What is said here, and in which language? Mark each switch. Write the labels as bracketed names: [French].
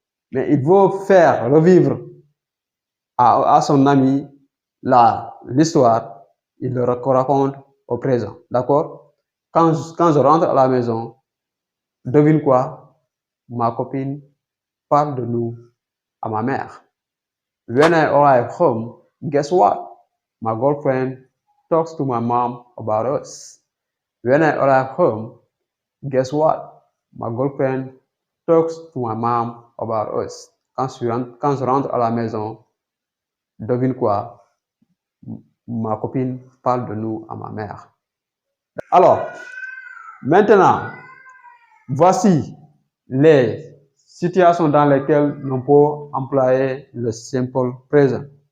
[French] Mais il faut faire revivre à son ami l'histoire. Il le raconte au présent. D'accord? Quand je rentre à la maison, devine quoi? Ma copine parle de nous à ma mère. [English] When I arrive home, guess what? My girlfriend talks to my mom about us. When I arrive home, guess what? My girlfriend talks to my mom about us. [French] Quand je rentre à la maison, devine quoi? Ma copine parle de nous à ma mère. Alors, maintenant, voici les situations dans lesquelles on peut employer le simple présent.